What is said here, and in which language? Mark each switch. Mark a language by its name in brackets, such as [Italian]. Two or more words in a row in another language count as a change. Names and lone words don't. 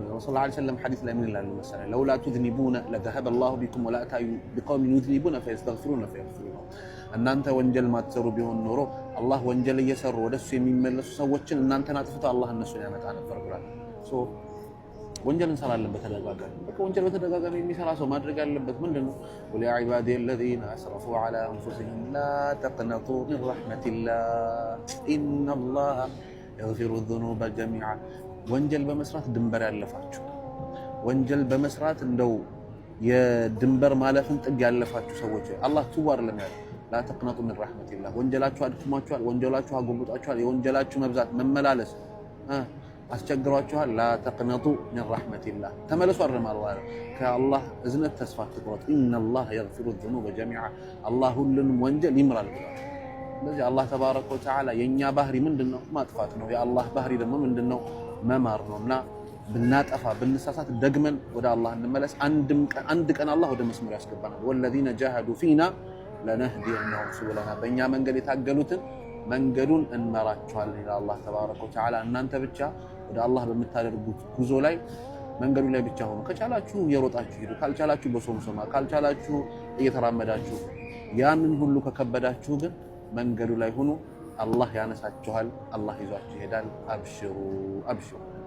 [Amharic] ረሱላህ [Arabic] صلى الله عليه وسلم [Amharic] ሐዲስ ላይ ምን ይላል መሰለህ? [Arabic] لولا تذنبون لذهب الله بكم ولجاء بقوم يذنبون فيستغفرون فيغفر። [Amharic] እናንተ ወንጀል ማትሰሩ ቢሆን ኖሮ አላህ ወንጀል እየሰሩ ወደሱ የሚመለሱ ሰዎችን እናንተን አጥፍተው አላህ እነሱን ያመጣ ነበር ብሏል። ወንጀል እንሰራለን በተደጋጋሚ። በቃ ወንጀል በተደጋጋሚ የሚሰራ ሰው ማድረግ ያለበት ምንድነው? [Arabic] يا عبادي الذين اسرفوا على انفسهم لا تقنطوا من رحمة الله ان الله يغفر الذنوب جميعا። [Amharic] ወንጀል በመስራት ድንበር ያለፋችሁ፣ ወንጀል በመስራት እንደው የድንበር ማለፍን ጥግ ያለፋችሁ ሰዎች አላህ ትዋር ለሚያል [Arabic] لا تقنطوا من رحمة الله። [Amharic] ወንጀላችሁ አድክሟችኋል፣ ወንጀላችሁ አጎብጣችኋል፣ የወንጀላችሁ መብዛት መመላለስ አስቸግሯችኋል። [Arabic] لا تقنطوا من رحمة الله። [Amharic] ተመለሱ አረማል ማለት ከአላህ እዝነት ተስፋ አትቁረጡ። [Arabic] ان الله يغفر الذنوب جميعا። [Amharic] አላህ ሁሉንም ወንጀል ይምራል ብሏል። ስለዚህ አላህ [Arabic] تبارك وتعالى [Amharic] የኛ ባህሪ ምንድነው? ማጥፋት ነው። የአላህ ባህሪ ደግሞ ምንድነው? መማር ነውና ብናጠፋ ብንሳሳት ደግመን ወደ አላህ እንመለስ። አንድ ቀን አላህ ወደ መስመር ያስገባናል። ወለዚነ [Arabic] جاهدوا فينا لنهدينهم سبلنا። [Amharic] በእኛ መንገድ የታገሉትን መንገዱን እንመራቸዋለን ይላል አላህ [Arabic] تبارك وتعالى። [Amharic] እናንተ ብቻ ወደ አላህ በምታደርጉት ጉዞ ላይ መንገዱ ላይ ብቻ ሆኑ። ከቻላችሁ እየሮጣችሁ ሂዱ፣ ካልቻላችሁ በሶምሶማ፣ ካልቻላችሁ እየተራመዳችሁ። ያንን ሁሉ ከከበዳችሁ ግን መንገዱ ላይ ሆኑ። አላህ ያነሳችኋል፣ አላህ ይዟችሁ ይሄዳል። አብሽሩ አብሽሩ።